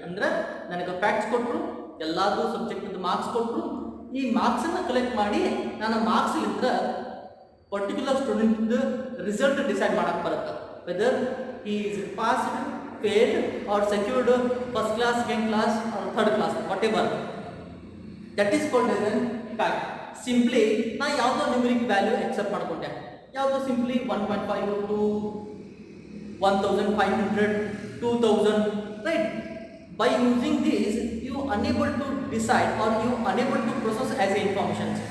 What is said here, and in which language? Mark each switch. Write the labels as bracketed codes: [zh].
[kn] ಅಂದ್ರೆ ನನಗೆ ಫ್ಯಾಕ್ಟ್ಸ್ ಕೊಟ್ಟರು, ಎಲ್ಲಾದರೂ ಸಬ್ಜೆಕ್ಟಿಂದ ಮಾರ್ಕ್ಸ್ ಕೊಟ್ಟರು, ಈ ಮಾರ್ಕ್ಸನ್ನು ಕಲೆಕ್ಟ್ ಮಾಡಿ ನಾನು ಮಾರ್ಕ್ಸ್ಲಿಂದ ಪರ್ಟಿಕ್ಯುಲರ್ ಸ್ಟೂಡೆಂಟ್ ರಿಸಲ್ಟ್ ಡಿಸೈಡ್ ಮಾಡಕ್ಕೆ ಬರುತ್ತೆ. [en] Whether he is passed, failed or secured first class, second class or third class, whatever. That is called as a fact. [kn] Simply ನಾ ಯಾವುದೋ ನ್ಯೂಮರಿಕ್ ವ್ಯಾಲ್ಯೂ ಎಕ್ಸೆಪ್ಟ್ ಮಾಡ್ಕೊಂಡೆ, ಯಾವುದೋ simply 1.5 to 1500, 2000, right? [en] By using this you unable to decide or you unable to process as a information.